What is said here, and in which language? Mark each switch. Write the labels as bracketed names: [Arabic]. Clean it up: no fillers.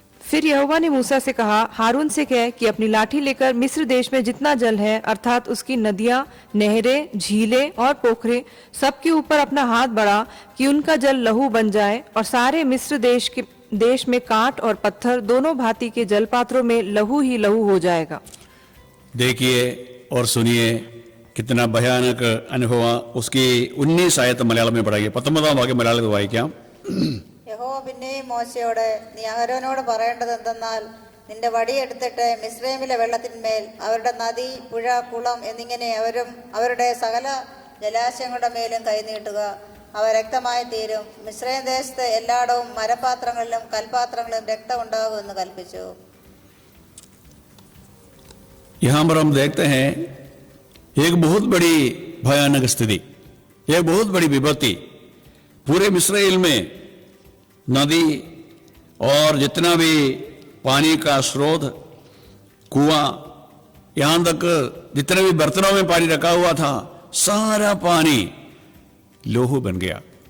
[Hindi] फिर यहोवा ने मूसा से कहा, हारून से कह कि अपनी लाठी लेकर मिस्र देश में जितना जल है, अर्थात उसकी नदियां, नहरें, झीलें और पोखरे, सबके ऊपर अपना हाथ बढ़ा कि उनका जल लहू बन जाए, और सारे मिस्र देश में कांट और पत्थर दोनों भांति के जलपात्रों में लहू ही लहू हो जाएगा। देखिए और सुनिए कितना भयानक अनुभव। उसकी 19 आयत मलयाളം में पढ़ाइए, 19 वाक्य मलयाളം में [Malayalam] വായിക്കാം. യഹോവ പിന്നെയും മോശയോട്, നീ അഹരോനോട് പറയേണ്ടത് എന്തെന്നാൽ, നിന്റെ വടിയെടുത്തിട്ട് മിസ്രൈമിലെ വെള്ളത്തിന്മേൽ അവരുടെ നദി, പുഴ, കുളം എന്നിങ്ങനെ അവരുടെ സകല ജലാശയങ്ങളുടെ മേലും കൈനീട്ടുക. അവ രക്തമായി തീരും. മിസ്രൈം ദേശത്ത് എല്ലായിടവും മരപാത്രങ്ങളിലും കൽപാത്രങ്ങളിലും രക്തം ഉണ്ടാകുമെന്ന് കൽപ്പിച്ചു. [Hindi] यहाँ पर हम देखते हैं एक बहुत बड़ी भयानक स्थिति, एक बहुत बड़ी विपत्ति। पूरे मिस्र में नदी और जितना भी पानी का स्रोत, कुआं, यहां तक जितने भी बर्तनों में पानी रखा हुआ था, सारा पानी लोहू बन गया।